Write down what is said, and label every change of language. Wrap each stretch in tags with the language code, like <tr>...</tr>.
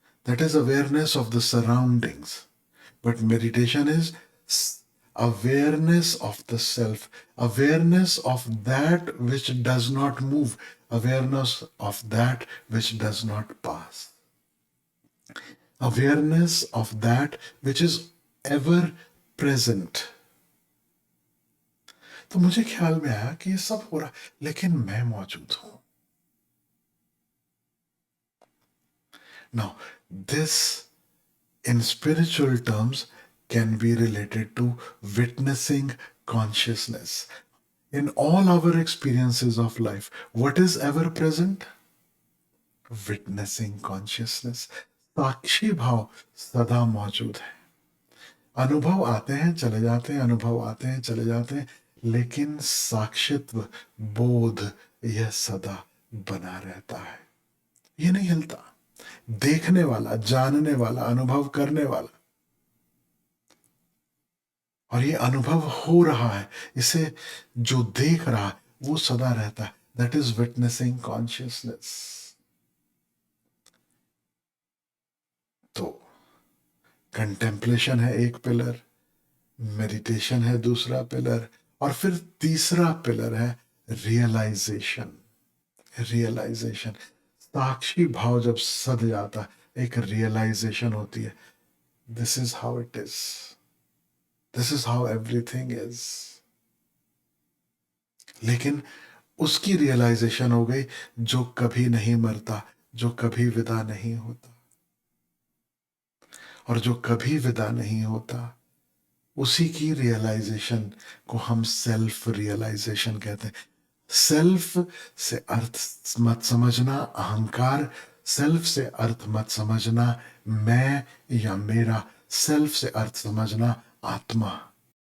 <en>That is awareness of the surroundings. But meditation is awareness of the self, awareness of that which does not move, awareness of that which does not pass, awareness of that which is ever present.</en> <hi>तो मुझे ख्याल में आया कि ये सब हो रहा, लेकिन मैं मौजूद हूं.</hi> <en>Now, this in spiritual terms can be related to witnessing consciousness. In all our experiences of life, what is ever present? Witnessing consciousness.</en> <hi>साक्षी भाव सदा मौजूद है. अनुभव आते हैं चले जाते हैं, अनुभव आते हैं चले जाते हैं, लेकिन साक्षित्व, बोध, यह सदा बना रहता है. ये नहीं हिलता. देखने वाला, जानने वाला, अनुभव करने वाला, और ये अनुभव हो रहा है, इसे जो देख रहा है वो सदा रहता है.</hi> <en>That is witnessing consciousness.</en> <hi>तो कंटेम्पलेशन है एक पिलर, मेडिटेशन है दूसरा पिलर, और फिर तीसरा पिलर है रियलाइजेशन. रियलाइजेशन, साक्षी भाव जब सद जाता है, एक रियलाइजेशन होती है.</hi> <en>This is how it is. This is how everything is.</en> <hi>लेकिन उसकी रियलाइजेशन हो गई, जो कभी नहीं मरता, जो कभी विदा नहीं होता। और जो कभी विदा नहीं होता, उसी की रियलाइजेशन को हम सेल्फ रियलाइजेशन कहते हैं। सेल्फ से अर्थ मत समझना अहंकार, सेल्फ से अर्थ मत समझना मैं या मेरा, सेल्फ से अर्थ समझना आत्मा।</hi>